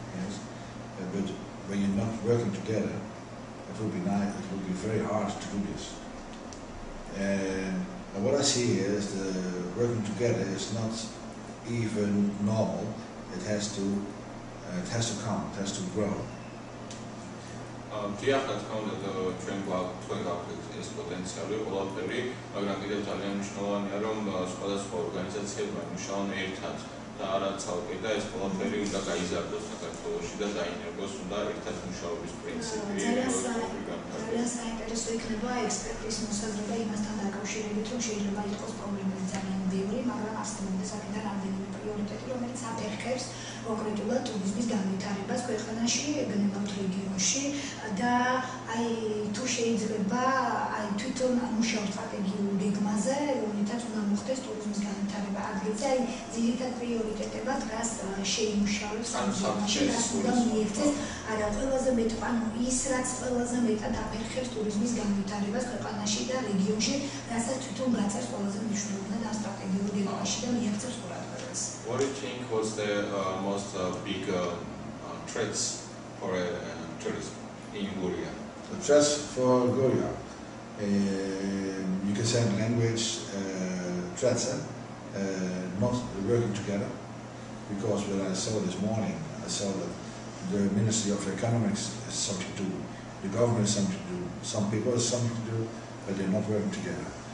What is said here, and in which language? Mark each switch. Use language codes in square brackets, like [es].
[en] Yes, but when you're not working together, it will be nice. It will be very hard to do this. And what I see here is the working together is not even normal. It has to come. It has to grow. [ka] Dia რა თქმა უნდა ჩვენ გვაქვს ეს პოტენციალი ყველაფერი, მაგრამ კიდევ ძალიან მნიშვნელოვანია რომ სხვადასხვა ორგანიზაციებმა იმუშაონ ერთად და არა ცალკე და ეს ყველაფერი უნდა გაიზარდოს საქართველოში და დაინერგოს უნდა ერთად მუშაობის პრინციპი. ძალიან საინტერესო იქნება ექსპერტის მოსაზრება იმასთან დაკავშირებით, რომ შეიძლება იყოს პრობლემები ძალიან ბევრი, მაგრამ არსებობდეს აქედან რამდენიმე პრიორიტეტი, რომელიც აფერხებს კონკრეტულად ტურიზმის განვითარებას ქვეყანაში, გნებავთ რეგიონში და აი თუ შეიძლება აი თვითონ მუშაობ სტრატეგიულ გეგმაზე, რომელთაც უნდა მოხდეს ტურიზმის განვითარება ადგილზე, აი ძირითად პრიორიტეტებად რას შეიმუშავებს ამ ზონაში, რას უნდა მიექცეს, არა ყველაზე მეტ ანუ ის რაც ყველაზე მეტად აფერხებს ტურიზმის განვითარებას ქვეყანაში და რეგიონში, რასაც თვითონ გაწევს ყველაზე მნიშვნელოვნად ამ სტრატეგიულ გეგმაში და მიექცევს ყურადღებას. [en] What do you think was the most big threats for tourism in Guria? The threats for Guria, you can say in language threats, not working together, because when I saw this morning, I saw that the Ministry of Economics has something to do, the government has something to do, some people have something to do, but they're not working together.